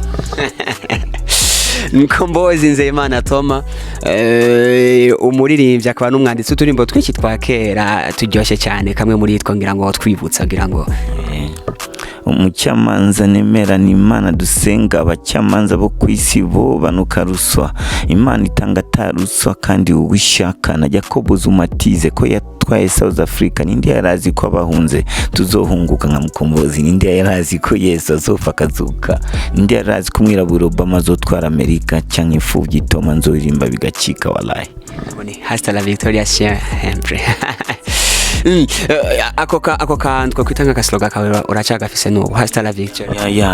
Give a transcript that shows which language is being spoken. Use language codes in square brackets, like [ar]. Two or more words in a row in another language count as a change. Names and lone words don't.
[rn] Mkombozi Nzeyimana Toma umuririmbyi akaba n'umwanditsi uturimbo twinshi twakera turyoshye cyane kamwe muri yitwa ngira ngo twibutsa ngira ngo umucyamanza nemera ni Imana dusenga abacyamanza bo kwisi bo banuka ruswa Imana itanga taruswa kandi ubishaka na Jacob Zumatize ko yatwaye South Africa nindi yarazi ko abahunze tuzohunguka nka Mkombozi nindi yarazi ko Yesu azofa kazuka nindi yarazi ko mwiraburo Obama azotwara Amerika cyangwa imfuvyi Toma nzoririmba bigacika wallahi. [es] Hasta la victoria siempre. [rn] Ako kantu ko kwitanga kasloga kawe uracagafise no [es] hasta la victoria.